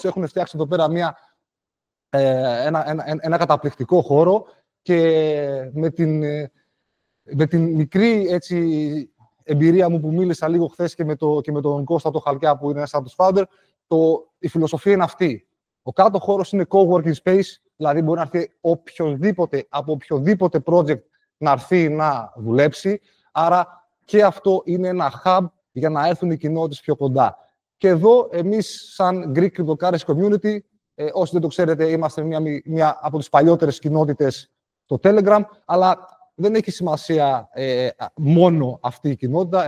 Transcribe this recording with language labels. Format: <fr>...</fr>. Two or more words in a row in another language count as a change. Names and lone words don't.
<el>Έχουν φτιάξει εδώ πέρα ένα καταπληκτικό χώρο και με την μικρή έτσι, εμπειρία μου που μίλησα λίγο χθες και με τον Κώστα το Χαλκιά που είναι ένας από τους founder, η φιλοσοφία είναι αυτή. Ο κάτω χώρος είναι</el> <en>co-working space,</en> <el>δηλαδή μπορεί να έρθει οποιοδήποτε, από οποιοδήποτε project να έρθει να δουλέψει. Άρα και αυτό είναι ένα hub για να έρθουν οι κοινότητες πιο κοντά. Και εδώ εμείς σαν Greek CryptoCapitalist Community, όσοι δεν το ξέρετε, είμαστε μια από τις παλιότερες κοινότητες στο Telegram, αλλά δεν έχει σημασία μόνο αυτή η κοινότητα.</el>